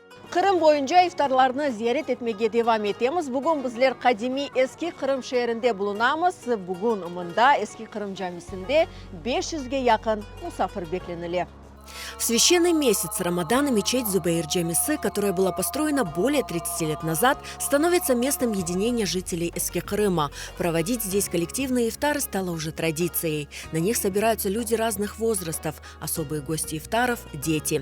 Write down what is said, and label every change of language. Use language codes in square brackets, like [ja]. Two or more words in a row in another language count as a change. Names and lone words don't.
[crh] Kırım boyunca iftarlarını ziyaret etmeye devam etemiz. Bugün bizler kadimi eski Kırım şehrinde bulunamız. Bugün ımında eski Kırım camisinde 500'ge yakın musafir beklenili. [ru] В священный месяц Рамадана мечеть Зубаир Джамисы, которая была построена более 30 лет назад, становится местом единения жителей Эски-Кырыма. Проводить здесь коллективные ифтары стало уже традицией. На них собираются люди разных возрастов. Особые гости ифтаров – дети.